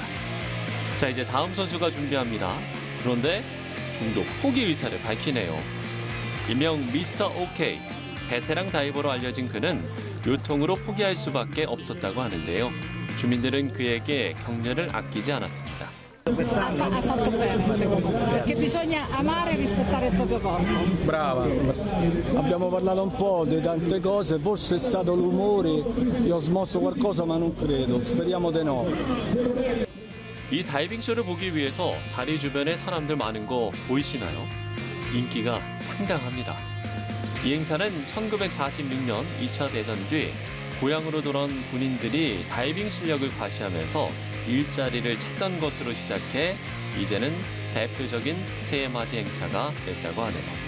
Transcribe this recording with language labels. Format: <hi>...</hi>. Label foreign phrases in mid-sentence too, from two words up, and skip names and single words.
<ko>자, 이제 다음 선수가 준비합니다. 그런데 중도 포기 의사를 밝히네요. 일명 미스터 오케이, 베테랑 다이버로 알려진 그는 요통으로 포기할 수밖에 없었다고 하는데요. 주민들은 그에게 격려를 아끼지 않았습니다.</ko> <it>Ha fatto bene secondo me, perché bisogna amare e rispettare il proprio corpo. Brava, abbiamo parlato un po' di tante cose, forse è stato l'umore, io ho smosso qualcosa ma non credo, speriamo di no.</it> <ko>이 다이빙 쇼를 보기 위해서 다리 주변에 사람들 많은 거 보이시나요? 인기가 상당합니다. 이 행사는 1946년 2차 대전 뒤 고향으로 돌아온 군인들이 다이빙 실력을 과시하면서 일자리를 찾던 것으로 시작해 이제는 대표적인 새해맞이 행사가 됐다고 하네요.</ko>